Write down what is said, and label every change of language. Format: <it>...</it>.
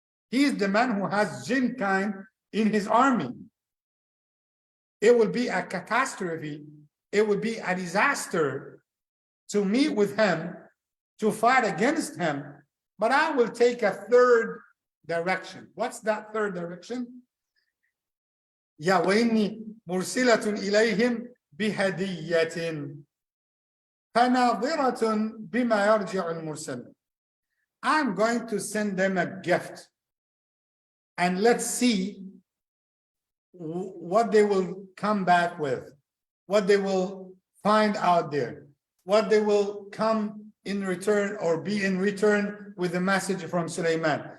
<en>He is the man who has jinn kind in his army. It will be a catastrophe. It would be a disaster to meet with him, to fight against him. But I will take a third direction. What's that third direction?</en> <ar>Ya وإني مرسلة إليهم بهدية فناظرة بما يرجع المرسل.</ar> <en>I'm going to send them a gift, and let's see what they will come back with, what they will find out there, what they will come in return or be in return with the message from Sulaiman.</en>